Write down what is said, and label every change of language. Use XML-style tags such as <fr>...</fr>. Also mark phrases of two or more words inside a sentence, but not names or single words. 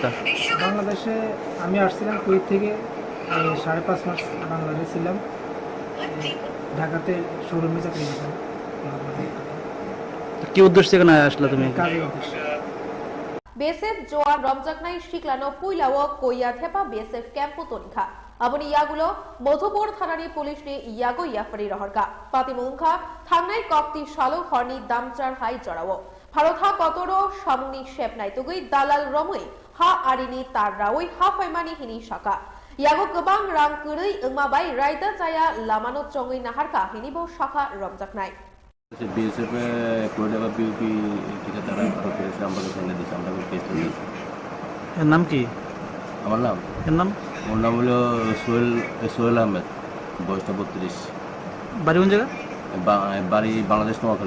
<bn>বাংলাদেশে আমি আসছিলাম কুয়েত থেকে, 5.5 মাস বাংলাদেশে ছিলাম, ঢাকাতে শোরুমে চাকরি করতাম। কি উদ্দেশ্যে এখানে আসলা তুমি? কাজের উদ্দেশ্যে।</bn> <grt>বিএসএফ জওয়ান রমজাকনাই শিকলানো পুইলাও কইয়া থেপা বিএসএফ ক্যাম্পো তনিখা আবনি ইয়াগুলো মধুপুর থানানি পুলিশ নি ইয়াগো ইয়াফারি রহরকা পাতিমুংখা থানাই কক্তি শালো হরনি দামচার হাই জড়াও ভারতহা কতরো সামনি শেপ নাইতুগুই দালাল রমই হা আরিনি তার রাওই হা ফাইমানি হিনি শাখা ইয়াগো গোবাং রাং কুরই ওংমাবাই রাইদা জায়া লামানো চঙ্গই নাহারকা হিনিবো শাখা রমজাকনাই</grt> <bn>বিএসএফ কোয়েডাবা পিউপি ঠিকাদার আটক করেছে, আমাদের সঙ্গে দিয়েছে, আমরা কেস দিয়েছি। এর নাম কি? আমার নাম? এর নাম? ওর নাম হলো সোহেল আহমেদ, বয়সটা 32। বাড়ি কোন জায়গা? বাড়ি বাংলাদেশ নোয়াখালী।</bn>